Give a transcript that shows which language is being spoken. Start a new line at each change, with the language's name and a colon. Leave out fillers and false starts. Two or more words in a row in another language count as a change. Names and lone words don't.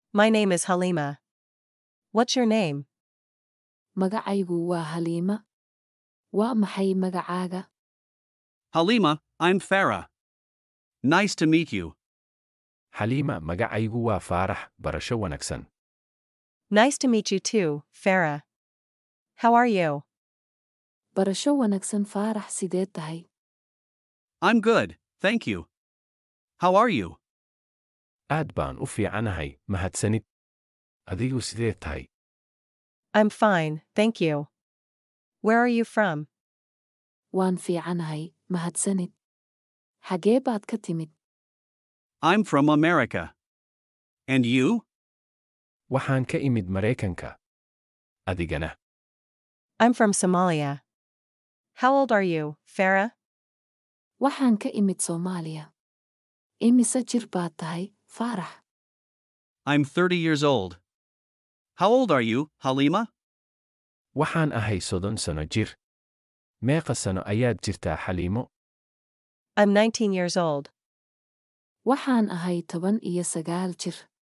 English: My name is Halima. What's your name?
Somali: Magacaygu waa Halima. Waa maxay magacaaga?
English: Halima, I'm Farah. Nice to meet you.
Somali: Halima, magacaygu waa Faarax, barasho wanaagsan.
English: Nice to meet you too, Farah. How are you?
Somali: Barasho wanaagsan Faarax, sideed tahay?
English: I'm good, thank you. How are you?
Somali: Aad baan u fiicanahay, mahadsanid. Adigu sidee tahay?
English: I'm fine, thank you. Where are you from?
Somali: Waan fiicanahay, mahadsanid. Xagee baad ka timid?
English: I'm from America. And you?
Somali: Waxaan ka imid Maraykanka. Adigana?
English: I'm from Somalia. How old are you, Farah?
Somali: Waxaan ka imid Soomaaliya. Imise jir baad tahay, Faarax?
English: I'm 30 years old. How old are you, Halima?
Somali: Waxaan ahay 30 sano jir. Meeqa sano ayaad jirtaa, Xaliimo?
English: I'm 19 years old.
Somali: Waxaan ahay 19 jir.